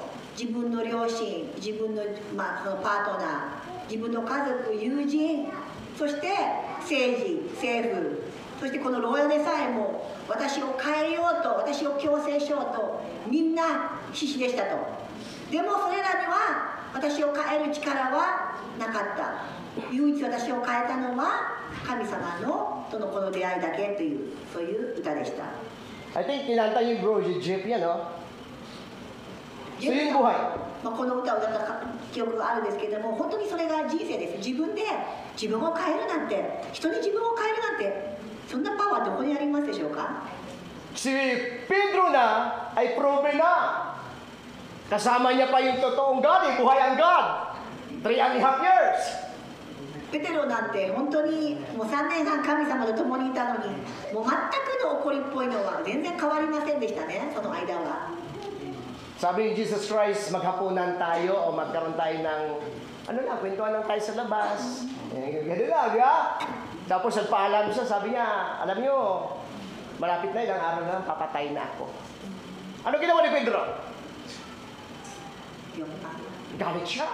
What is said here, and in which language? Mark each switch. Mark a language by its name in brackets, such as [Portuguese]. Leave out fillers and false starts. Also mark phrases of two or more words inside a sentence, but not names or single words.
[Japanese] 自分の両親、自分の、そのパートナー、自分の家族、友人、そして政治、政府、そしてこの牢屋でさえも私を変えようと、私を強制しようとみんな必死でしたと。でもそれらには私を変える力はなかった。唯一私を変えたのは神様のこの出会いだけという、そういう歌でした。 [English] I think [Filipino] kinanta niyo bro, Jeff yan, no? So yun yung buhay. [Japanese] この歌を歌った記憶があるんですけれども、本当にそれが人生です。自分で自分を変えるなんて、人に自分を変えるなんて、そんなパワーどこにありますでしょうか？ [Filipino] Si Pedro na ay proven na. Kasama niya pa yung totoong God, buhay ang God. 3.5 years. [Japanese] ペテロなんて本当にもう3年半神様と共にいたのに、もう全くの怒りっぽいのは全然変わりませんでしたね、その間は。 [Filipino] Sabi ni Jesus Christ, maghapunan tayo o magkaroon tayo ng, kwentuhan lang tayo sa labas. Ganun lang, di ba? Tapos nagpaalam siya, sabi niya, alam niyo, malapit na ilang araw na, papatay na ako. Ano ginawa ni Pedro? Galit siya.